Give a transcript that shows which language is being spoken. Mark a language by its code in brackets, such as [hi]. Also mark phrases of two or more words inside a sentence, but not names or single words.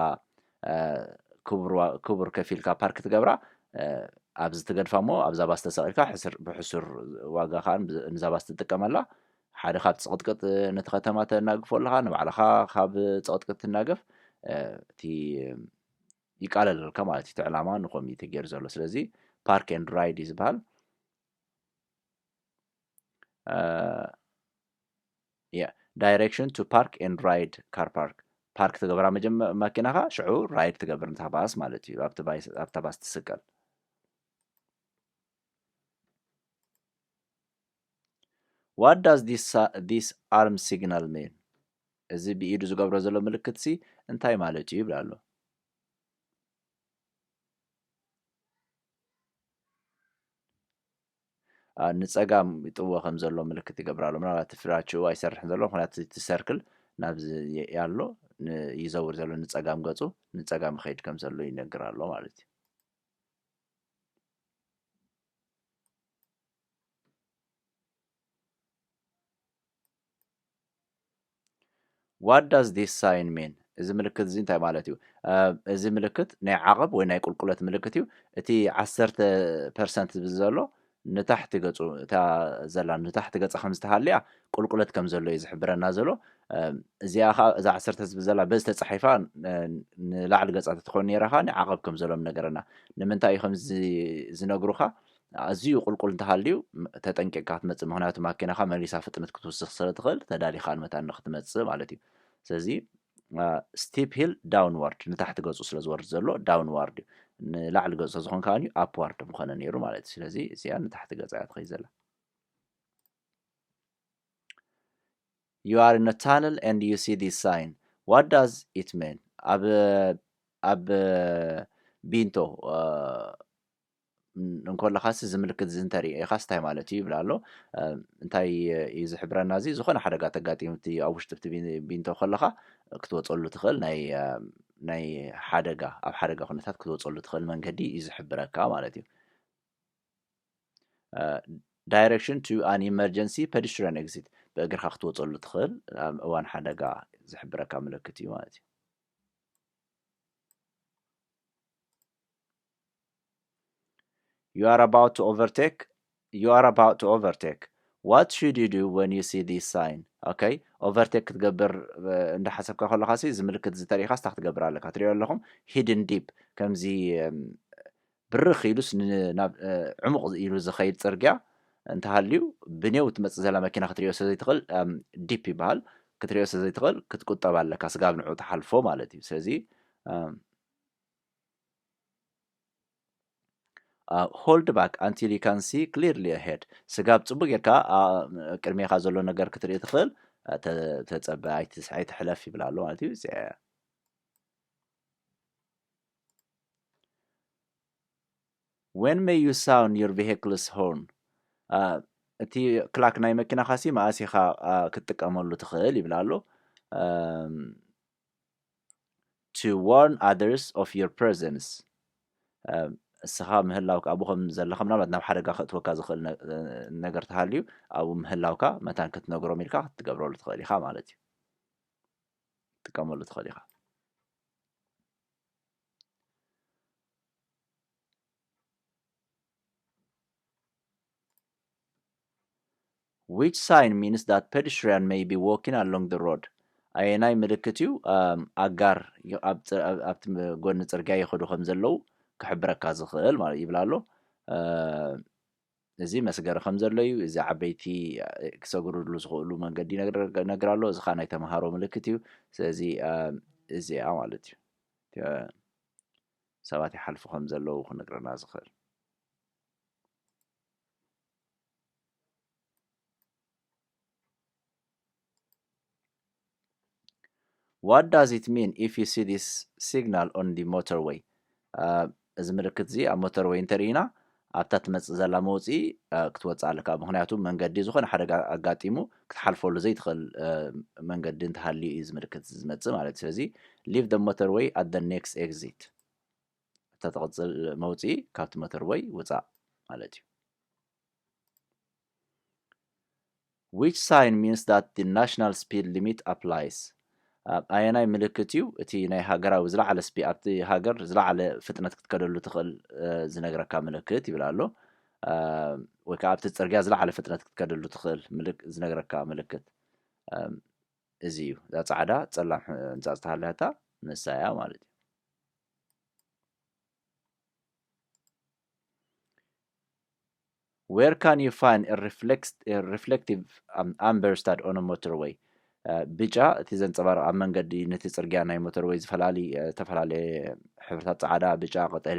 [ti] ክቡር ከፊልካ ፓርክ ትገብራ ኣብዚ ትገድፋ እሞ ኣብዛ ባስ ተሰቒልካ ብሕሱር ዋጋ ከዓ ንዛ ባስ ትጥቀመላ ሓደ ካብ ፀቕጥቅጥ ነቲ ከተማ ተናግፎ ኣለኻ ንባዕልኻ ካብ ፀቕጥቅጥ ትናገፍ እቲ ይቃለለልካ ማለት እዩ እቲ ዕላማ ንኸም እዩ ተገይሩ ዘሎ ስለዚ [en] park and ride [ti] እዩ ዝበሃል [en] direction to park and ride car park [ti] ፓርክ ትገብራ መኪናኻ ሽዑ ራይድ ትገብር ነታ ባስ ማለት እዩ ኣብታ ባስ ትስቀል [en] what does this arm signal mean [ti] እዚ ብኢዱ ዝገብሮ ዘሎ ምልክት ሲ እንታይ ማለት እዩ ይብላ ኣሎ ንጸጋም ይጥዎ ከም ዘሎ ምልክት ይገብራ ኣሎ ምናልባት ፍራችኡ ኣይሰርሕን ዘሎ ምክንያቱ እቲ ሰርክል ናብዚ ያሎ ይዘውር ዘሎ ንጸጋም ገጹ ንጸጋም ኸይድ ከም ዘሎ ይነግር ኣሎ ማለት እዩ [en] what does this sign mean [ti] እዚ ምልክት እዚ እንታይ ማለት እዩ እዚ ምልክት ናይ ዓቐብ ወይ ናይ ቁልቁለት ምልክት እዩ እቲ 10% ዘሎ ንታሕቲ ገጹ እታ ዘላ ንታሕቲ ገጻ ከም ዝተሃልያ ቁልቁለት ከም ዘሎ እዩ ዝሕብረና ዘሎ እዚኣ እዛ 10 ህዝቢ ዘላ በዚ ተጻሒፋ ንላዕሊ ገጻ ትኾን ነይራኻ ንዓቐብ ከም ዘሎም ነገርና ንምንታይ እዩ ከምዚ ዝነግሩኻ ኣዝዩ ቁልቁል እንተሃልዩ ተጠንቂቕካ ክትመጽእ ምክንያቱ ማኪናኻ መሊሳ ፍጥነት ክትውስኽ ስለ ትኽእል ተዳሊኻ ንመታን ክትመጽእ ማለት እዩ ስለዚ [en] steep hill downward [ti] ንታሕቲ ገጹ ስለ ዝወርድ ዘሎ ዳውንዋርድ እዩ ንላዕሊ ገጹ ዝኾን ከዓኒ ኣፕዋርድ ምኾነ ነይሩ ማለት እዩ ስለዚ እዚኣ ንታሕቲ ገጻ እያ ትኸይድ ዘላ [en] you are in a tunnel and you see this sign what does it mean [ti] ኣብ ቢንቶ እንኮለኻስ እዚ ምልክት እዚ እንተርኢ ኢኻስ እንታይ ማለት እዩ ይብላ ኣሎ እንታይ እዩ ዝሕብረና እዚ ዝኾነ ሓደጋ ተጋጢሙቲ ኣብ ውሽጢ እቲ ቢንቶ ከለኻ ክትወፀሉ ትኽእል ናይ ሓደጋ ኣብ ሓደጋ ኩነታት ክትወፀሉ ትኽእል መንገዲ እዩ ዝሕብረካ ማለት እዩ [en] direction to an emergency pedestrian exit [ti] ብእግርካ ክትወፀሉ ትኽእል ኣብ እዋን ሓደጋ ዝሕብረካ ምልክት እዩ ማለት እዩ [en] You are about to overtake. What should you do when you see this sign? [ti] Okay, overtake ክትገብር እንዳሓሰብካ ከለኻ ሲ እዚ ምልክት ዝተሪእኻ ስታ ክትገብር ኣለካ ትሪኦ ኣለኹም [en] hidden deep [ti] ከምዚ ብርኽ ኢሉስ ናብ ዕሙቕ ኢሉ ዝኸይድ ፅርግያ እንተሃልዩ ብኔው ትመፅእ ዘላ መኪና ክትሪኦ ስለዘይትኽእል ዲፕ ይበሃል ክትሪኦ ስለዘይትኽእል ክትቁጠብ ኣለካ ስጋብ ንዑ ተሓልፎ ማለት እዩ ስለዚ [en] hold back until you can see clearly ahead [ti] ስጋብ ጽቡቕ ጌርካ ቅድሜኻ ዘሎ ነገር ክትርኢ ትኽእል ተጸበ ኣይትሕለፍ ይብላ ኣሎ ማለት እዩ [en] when may you sound your vehicle's horn [ti] እቲ ክላክ ናይ መኪናኻ ሲ ማእሲኻ ክትጥቀመሉ ትኽእል ይብላ ኣሎ [en] to warn others of your presence [ti] እስኻ ምህላውካ ኣብኡ ከም ዘለኻ ምናልባት ናብ ሓደጋ ክእትወካ ዝኽእል ነገር ተሃልዩ ኣብኡ ምህላውካ መታን ክትነግሮም ኢልካ ክትገብረሉ ትኽእል ኢኻ ማለት እዩ ትጥቀመሉ ትኽእል ኢኻ [en] which sign means that pedestrian may be walking along the road [ti] ኣየናይ ምልክት እዩ ኣጋር ኣብቲ ጎኒ ፅርግያ ይኸዱ ከም ዘለው ክሕብረካ ዝኽእል ማለት ይብላ ኣሎ እዚ መስገሪ ከም ዘሎ እዩ እዚ ዓበይቲ ክሰግርሉ ዝኽእሉ መንገዲ ነገር ኣሎ እዚ ከዓ ናይ ተምሃሮ ምልክት እዩ ስለዚ እዚኣ ማለት እዩ ሰባት ይሓልፉ ከም ዘለዉ ክነግረና ዝኽእል [en] What does it mean if you see this signal on the motorway? [ti] እዚ ምልክት እዚ ኣብ ሞተርዌይ እንተሪእና ኣብታ ትመፅእ ዘላ መውፅኢ ክትወፅእ ኣለካ ምክንያቱ መንገዲ ዝኾነ ሓደጋ ኣጋጢሙ ክትሓልፈሉ ዘይትኽእል መንገዲ እንተሃልዩ እዩ እዚ ምልክት ዝመፅእ ማለት እዩ ስለዚ [en] leave the motorway at the next exit [ti] እታ ትቕፅል መውፅኢ ካብቲ ሞተርዌይ ውፃእ ማለት እዩ [en] Which sign means that the national speed limit applies? [ti] ኣየናይ ምልክት እዩ እቲ ናይ ሃገራዊ ዝለዓለ ኣብቲ ሃገር ዝለዓለ ፍጥነት ክትከደሉ ትኽእል ዝነግረካ ምልክት ይብል ኣሎ ወይ ከዓ ኣብቲ ፅርግያ ዝለዓለ ፍጥነት ክትከደሉ ትኽእል ዝነግረካ ምልክት እዚ እዩ እዛ ፃዕዳ ፀላም ህንፃ ዝተሃለኸታ ንሳ እያ ማለት እዩ [en] Where can you find a reflective amber stud on a motorway? [ti] ብጫ እቲ ዘንፀባርቕ ኣብ መንገዲ ነቲ ፅርግያ ናይ ሞተርዌይ ዝተፈላለየ ሕብርታት ፃዕዳ ብጫ ቀጠልያ